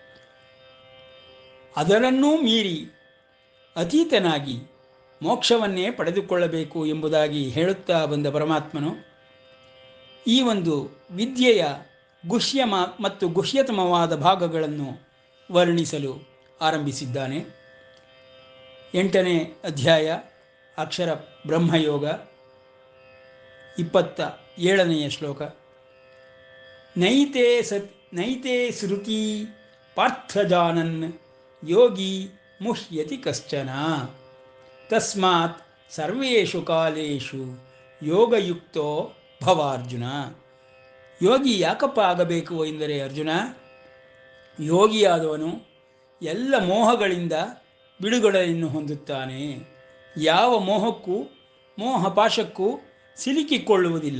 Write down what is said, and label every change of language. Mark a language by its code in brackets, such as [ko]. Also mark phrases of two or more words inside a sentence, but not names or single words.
[kn] ಅದರನ್ನೂ ಮೀರಿ ಅತೀತನಾಗಿ ಮೋಕ್ಷವನ್ನೇ ಪಡೆದುಕೊಳ್ಳಬೇಕು ಎಂಬುದಾಗಿ ಹೇಳುತ್ತಾ ಬಂದ ಪರಮಾತ್ಮನು ಈ ಒಂದು ವಿದ್ಯೆಯ ಗುಹ್ಯ ಮತ್ತು ಗುಹ್ಯತಮವಾದ ಭಾಗಗಳನ್ನು ವರ್ಣಿಸಲು ಆರಂಭಿಸಿದ್ದಾನೆ. 8ನೇ ಅಧ್ಯಾಯ ಅಕ್ಷರ ಬ್ರಹ್ಮಯೋಗ, 27ನೆಯ ಶ್ಲೋಕ. [sa] ನೈತೆ ಶ್ರುತಿ ಪಾರ್ಥಜಾನನ್ ಯೋಗಿ ಮುಹ್ಯತಿ ಕಶ್ಚನ ತಸ್ಮಾತ್ ಸರ್ವೇಷು ಕಾಲೇಷು ಯೋಗಯುಕ್ತೋ ಭವಾರ್ಜುನ. [kn] ಯೋಗಿ ಯಾಕಪ್ಪ ಆಗಬೇಕು ಎಂದರೆ ಅರ್ಜುನ, ಯೋಗಿಯಾದವನು ಎಲ್ಲ ಮೋಹಗಳಿಂದ ಬಿಡುಗಡೆಯನ್ನು ಹೊಂದುತ್ತಾನೆ. ಯಾವ ಮೋಹಕ್ಕೂ ಮೋಹಪಾಶಕ್ಕೂ ಸಿಲುಕಿಕೊಳ್ಳುವುದಿಲ್ಲ.